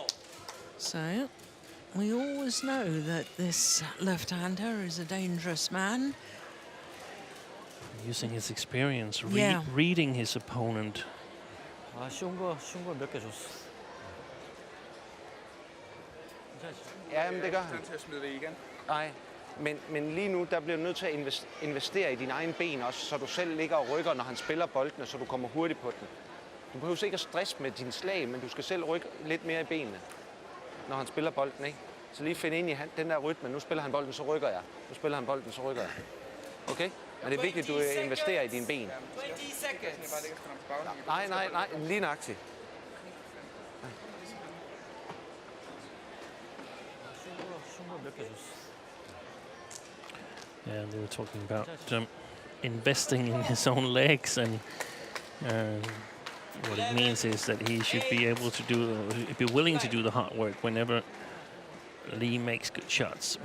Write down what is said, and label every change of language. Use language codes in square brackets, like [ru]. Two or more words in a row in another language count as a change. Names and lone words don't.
[en] So we always know that this left-hander is a dangerous man. Using his experience, Yeah. reading his opponent. [ko] 아, 쉬운 거 몇 개 줬어. [da] Ja, men det gør han. Han til at smide det igen. Nej, men lige nu, der bliver du nødt til at investere i dine egne ben også, så du selv ligger og rykker, når han spiller boldene, så du kommer hurtigt på den. Du behøver ikke at stresse med din slag, men du skal selv rykke lidt mere i benene, når han spiller bolden, ikke? Så lige finde ind i den der rytme. Nu spiller han bolden, så rykker jeg. Nu spiller han bolden, så rykker jeg. Okay? Men det er vigtigt, at du investerer i dine ben. [en] 20 seconds. [da] Nej, lige nøjagtigt. [ko] 쉬운 거 몇 개 줬어. [en] Yeah, they were talking about investing in his own legs, and what it means is that he should be able to be willing to do the hard work whenever Lee makes good shots.